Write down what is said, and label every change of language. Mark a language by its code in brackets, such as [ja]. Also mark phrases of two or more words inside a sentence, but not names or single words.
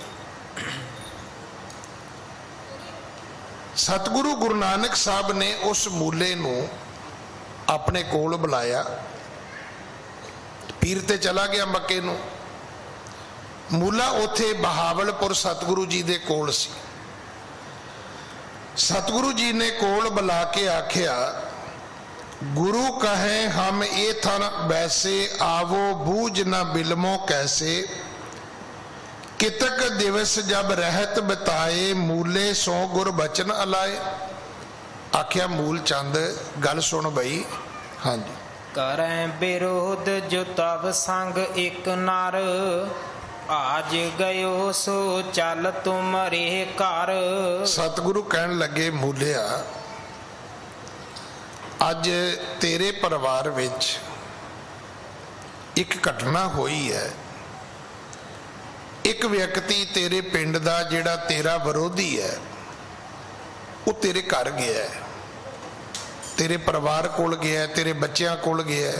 [pa] ਸਤਿਗੁਰੂ ਗੁਰੂ ਨਾਨਕ ਸਾਹਬ ਨੇ ਉਸ ਮੂਲੇ ਨੂੰ ਆਪਣੇ ਕੋਲ ਬੁਲਾਇਆ, ਪੀਰ ਤੇ ਚਲਾ ਗਿਆ ਮੱਕੇ ਨੂੰ। ਮੂਲਾ ਉੱਥੇ ਬਹਾਵਲਪੁਰ ਸਤਿਗੁਰੂ ਜੀ ਦੇ ਕੋਲ ਸੀ। ਸਤਿਗੁਰੂ ਜੀ ਨੇ ਕੋਲ ਬੁਲਾ ਕੇ ਆਖਿਆ, [bra] गुरु कहे हम ये थन वैसे आवो बूझ न बिलमो कैसे, कितक दिवस जब रहत बिताए मूले सो गुर बचन अलाए। [pa] ਆਖਿਆ ਮੂਲ ਚੰਦ ਗੱਲ ਸੁਣ ਬਈ। ਹਾਂ ਜੀ। [bra] करें विरोध जो तब संग एक नर, आज गयो सो चल तुम रे घर। [pa] ਸਤਿਗੁਰੂ ਕਹਿਣ ਲੱਗੇ ਮੂਲਿਆ ਅੱਜ ਤੇਰੇ ਪਰਿਵਾਰ ਵਿੱਚ ਇੱਕ ਘਟਨਾ ਹੋਈ ਹੈ। ਇੱਕ ਵਿਅਕਤੀ ਤੇਰੇ ਪਿੰਡ ਦਾ ਜਿਹੜਾ ਤੇਰਾ ਵਿਰੋਧੀ ਹੈ ਵੋ ਤੇਰੇ ਘਰ ਗਿਆ ਹੈ, ਤੇਰੇ ਪਰਿਵਾਰ ਕੋਲ ਗਿਆ ਹੈ, ਤੇਰੇ ਬੱਚੀਆਂ ਕੋਲ ਗਿਆ ਹੈ।